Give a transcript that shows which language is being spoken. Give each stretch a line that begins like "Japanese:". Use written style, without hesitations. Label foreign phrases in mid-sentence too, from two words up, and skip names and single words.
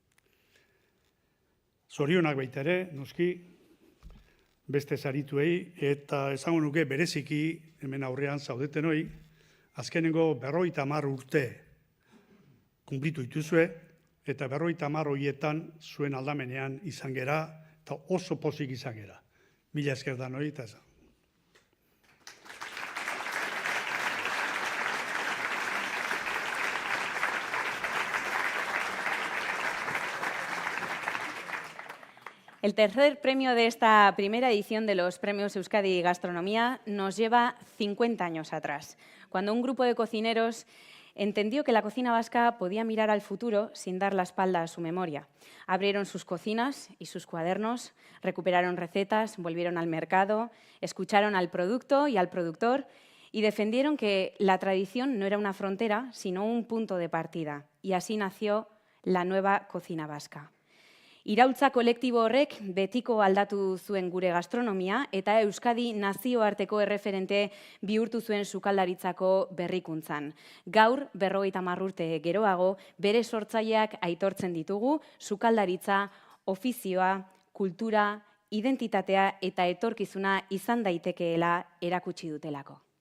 Basque: Zorionak baita ere, noski, beste sarituei, eta esango nuke bereziki, hemen aurrean zaudetenoi, azkenengo 50 urte kunplitu dituzue, eta 50 horietan zuen aldamenean izan gera, eta oso pozik izan gera. Mila esker danoi, eta esan.
Spanish: El tercer premio de esta primera edición de los Premios Euskadi Gastronomía nos lleva 50 años atrás, cuando un grupo de cocineros entendió que la cocina vasca podía mirar al futuro sin dar la espalda a su memoria. Abrieron sus cocinas y sus cuadernos, recuperaron recetas, volvieron al mercado, escucharon al producto y al productor y defendieron que la tradición no era una frontera, sino un punto de partida. Y así nació la nueva cocina vasca.
Basque: Iraultza kolektibo horrek betiko aldatu zuen gure gastronomia eta Euskadi nazioarteko erreferente bihurtu zuen sukaldaritzako berrikuntzan. Gaur, 50 urte geroago, bere sortzaileak aitortzen ditugu, sukaldaritza, ofizioa, kultura, identitatea eta etorkizuna izan daitekeela erakutsi dutelako.